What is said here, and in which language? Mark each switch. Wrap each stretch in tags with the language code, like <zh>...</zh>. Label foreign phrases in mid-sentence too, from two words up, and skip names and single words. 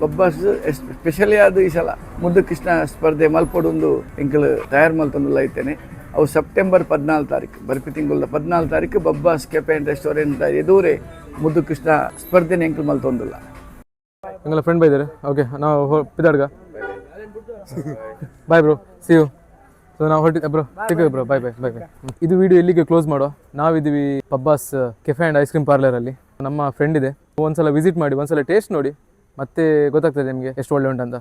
<tcy>ಬಬ್ಬಾಸ್ ಸ್ಪೆಷಲಿ ಆದ ಈ ಸಲ ಮುದ್ದು ಕೃಷ್ಣ ಸ್ಪರ್ಧೆ ಮಲ್ಪಡೊಂದು ಎಂಕಲ್ ತಯಾರು ಮಲ್ತೊಂದುಲ್ಲ ಐತೇನೆ. ಅವು ಸೆಪ್ಟೆಂಬರ್ 14 ತಾರೀಕು ಬರ್ಪಿ ತಿಂಗಳ 14 ತಾರೀಕು ಬಬ್ಬಾಸ್ ಕೆಫೆ ಆ್ಯಂಡ್ ರೆಸ್ಟೋರೆಂಟ್ ಎದುರೇ ಮುದ್ದು ಕೃಷ್ಣ ಸ್ಪರ್ಧೆನ ಎಂಕಲ್ ಮಲ್ತೊಂದುಲ್ಲ. ಎಂಗಲ ಫ್ರೆಂಡ್ ಬೈದಾರೆ.</tcy> <en>ಓಕೆ</en> <tcy>ನಾವು ಪಿದಾಡ್ಗ</tcy> <en>bye bro, see you.</en> <kn>ಸೊ ನಾವು ಹೊರಟಿದ್ದೆ ಬ್ರೋ,</kn> <en>take bro, bye bye bye bye.</en> <kn>ಇದು ವಿಡಿಯೋ ಇಲ್ಲಿಗೆ ಕ್ಲೋಸ್ ಮಾಡೋ. ನಾವಿದ್ದೀವಿ ಬಬ್ಬಾಸ್ ಕೆಫೆ ಆ್ಯಂಡ್ ಐಸ್ ಕ್ರೀಮ್ ಪಾರ್ಲರಲ್ಲಿ. ನಮ್ಮ ಫ್ರೆಂಡ್ ಇದೆ, ಒಂದ್ಸಲ ವಿಸಿಟ್ ಮಾಡಿ, ಒಂದ್ಸಲ ಟೇಸ್ಟ್ ನೋಡಿ, ಮತ್ತೆ ಗೊತ್ತಾಗ್ತದೆ ನಿಮಗೆ ಎಷ್ಟು ಒಳ್ಳೆ ಉಂಟಂತ.</kn>